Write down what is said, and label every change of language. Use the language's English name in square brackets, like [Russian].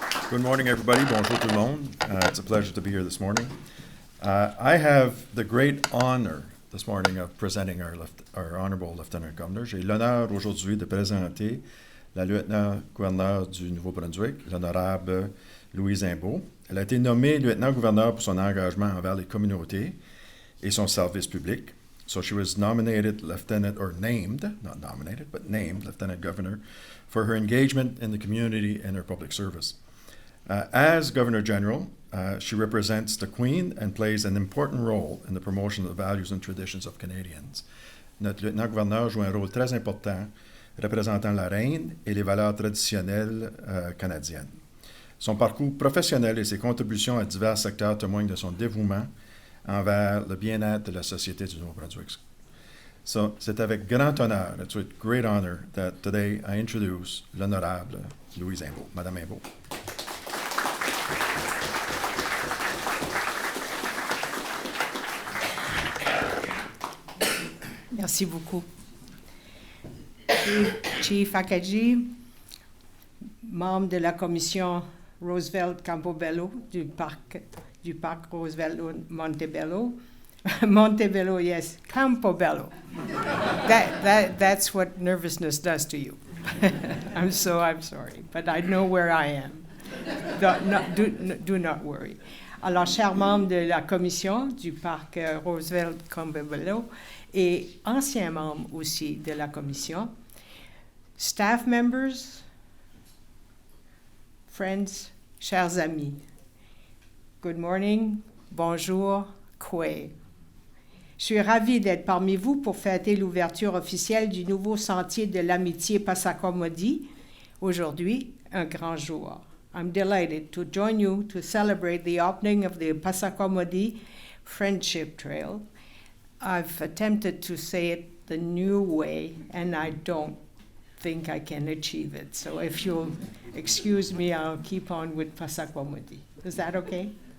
[English] Good morning, everybody. [French] Bonjour tout le monde. [English] It's a pleasure to be here this morning. I have the great honor this morning of presenting our Honorable Lieutenant Governor. [French] J'ai l'honneur aujourd'hui de présenter la lieutenant-gouverneur du Nouveau-Brunswick, l'honorable Louise Imbeau. Elle a été nommée lieutenant-gouverneur pour son engagement envers les communautés et son service public. [English] So she was nominated lieutenant, or named, not nominated, but named lieutenant governor for her engagement in the community and her public service. As Governor General, she represents the Queen and plays an important role in the promotion of the values and traditions of Canadians. [French] Notre lieutenant-gouverneur joue un rôle très important représentant la reine et les valeurs traditionnelles canadiennes. Son parcours professionnel et ses contributions à divers secteurs témoignent de son dévouement envers le bien-être de la société du Nouveau-Brunswick. [English] So, [French] c'est avec grand honneur, [English] it's with great honor, that today I introduce l'honorable Louise Imbeau. Madame Imbeau. [French] Merci beaucoup. Chief Akaji, membre de la commission Roosevelt Campobello du parc Roosevelt Montebello. [English] Montebello, yes, Campobello. That's what nervousness does to you. I'm sorry, but I know where I am. Do not worry. [French] Alors, chers membres de la commission du parc Roosevelt Campobello et anciens membres aussi de la commission, [English] staff members, friends, [French] chers amis, [English] good morning, [French] bonjour, kwe. Je suis ravie d'être parmi vous pour fêter l'ouverture officielle du nouveau sentier de l'amitié Passacomodie. Aujourd'hui, un grand jour. [English] I'm delighted to join you to celebrate the opening of the Passacomodie Friendship Trail. I've attempted to say it the new way, and I don't think I can achieve it. So if you'll excuse me, I'll keep on with Passacomodie. Is that okay?